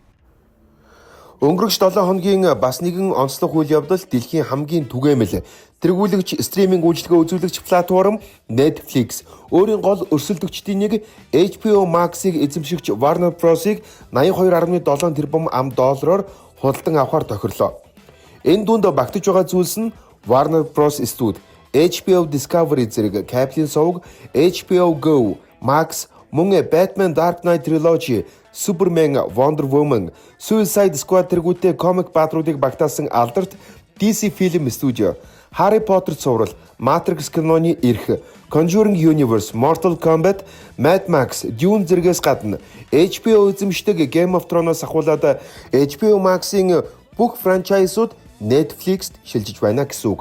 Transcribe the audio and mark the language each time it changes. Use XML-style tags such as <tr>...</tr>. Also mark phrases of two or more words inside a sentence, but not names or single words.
<mn>Өнгөрөх 7 хоногийн бас нэгэн онцлог үйл явдал дэлхийн хамгийн түгээмэл тэргүүлэгч стриминг үйлчилгээ үзүүлэгч платформ Netflix өөрийн гол өрсөлдөгчдийн нэг HBO Max-ыг эзэмшигч Warner Bros-ыг 82.7 тэрбум $, худалдан авахар тохирлоо. Энэ дунд багтаж байгаа зүйлс нь Warner Bros студ, HBO Discovery зэрэг кабелийн сувг, HBO Go, Max, мөн Batman Dark Knight Trilogy, Superman, Wonder Woman, Suicide Squad тэргүүтээ комик баатруудыг багтаасан алдарт DC Film Studio, Harry Potter цуврал, Matrix киноны эрх, Conjuring Universe, Mortal Kombat, Mad Max, Dune зэрэгээс гадна HBO эзэмшдэг Game of Thrones ахуулаад HBO Max-ийн бүх франчайзууд Netflix-д шилжиж байна гэсэн үг.</mn>